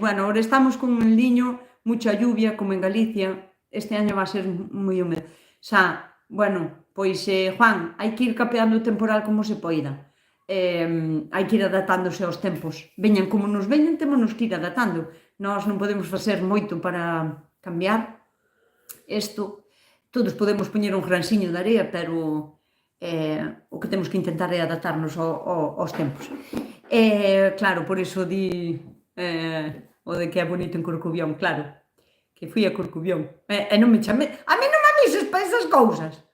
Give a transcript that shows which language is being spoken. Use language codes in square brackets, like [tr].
[es] Bueno, ahora estamos con el Niño, mucha lluvia, como en Galicia. Este año va a ser moi húmedo. [gl] Bueno, pois, Juan, hai que ir capeando o temporal como se poida. Hai que ir adaptándose aos tempos. Veñan como nos veñan, témonos que ir adaptando. Nós non podemos facer moito para cambiar isto. Todos podemos poñer un gransiño de area, pero o que temos que intentar é adaptarnos aos tempos. Claro, por iso di o de que é bonito en Corcubión, claro, que fui a Corcubión. E non me chame... A mí non me avises para esas cousas.